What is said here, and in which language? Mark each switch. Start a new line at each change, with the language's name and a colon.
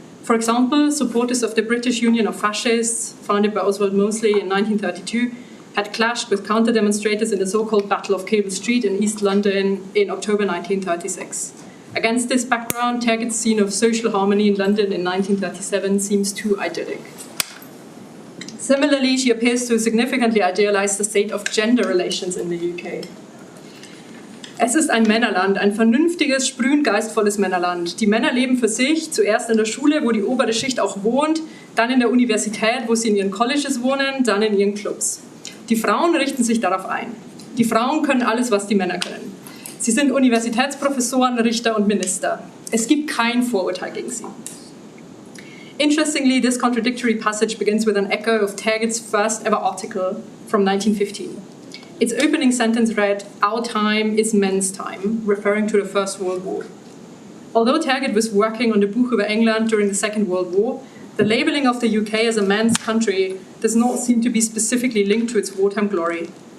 English: For example, supporters of the British Union of Fascists, founded by Oswald Mosley in 1932, had clashed with counter-demonstrators in the so-called Battle of Cable Street in East London in October 1936. Against this background, Tergit's scene of social harmony in London in 1937 seems too idyllic. Similarly, she appears to significantly idealize the state of gender relations in the UK.
German: Es ist ein Männerland, ein vernünftiges, sprühend geistvolles Männerland. Die Männer leben für sich, zuerst in der Schule, wo die obere Schicht auch wohnt, dann in der Universität, wo sie in ihren Colleges wohnen, dann in ihren Clubs. Die Frauen richten sich darauf ein. Die Frauen können alles, was die Männer können. Sie sind Universitätsprofessoren, Richter und Minister. Es gibt kein Vorurteil gegen sie.
English: Interestingly, this contradictory passage begins with an echo of Tergit's first ever article from 1915. Its opening sentence read, "Our time is men's time," referring to the First World War. Although Tergit was working on the Buch über England during the Second World War, the labeling of the UK as a man's country does not seem to be specifically linked to its wartime glory.